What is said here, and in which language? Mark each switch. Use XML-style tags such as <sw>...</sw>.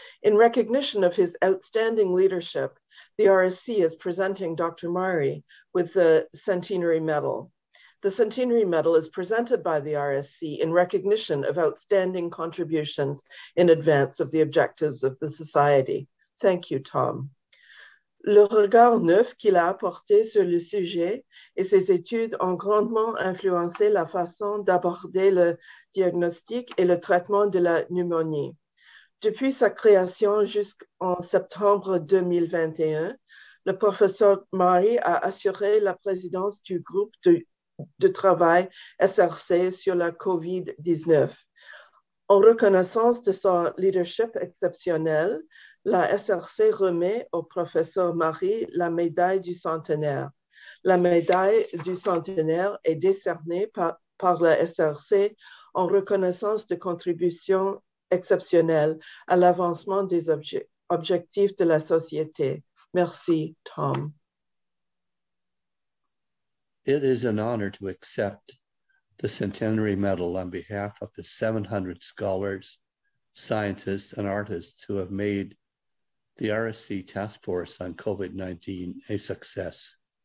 <en>In recognition of his outstanding leadership, the RSC is presenting Dr. Murray with the Centenary Medal. The Centenary Medal is presented by the RSC in recognition of outstanding contributions in advance of the objectives of the Society. Thank you, Tom.</en> <fr>Le regard neuf qu'il a apporté sur le sujet et ses études ont grandement influencé la façon d'aborder le diagnostic et le traitement de la pneumonie. Depuis sa création jusqu'en septembre 2021, le professeur Murray a assuré la présidence du groupe de travail SRC sur la COVID-19. En reconnaissance de son leadership exceptionnel, la SRC remet au professeur Murray la médaille du centenaire. La médaille du centenaire est décernée par la SRC en reconnaissance de contributions exceptionnelles à l'avancement des objectifs de la société. Merci, Tom.</fr> <en>It is an honor to accept the Centenary Medal on behalf of the 700 scholars, scientists, and artists who have made the RSC Task Force on COVID-19 a success.</en>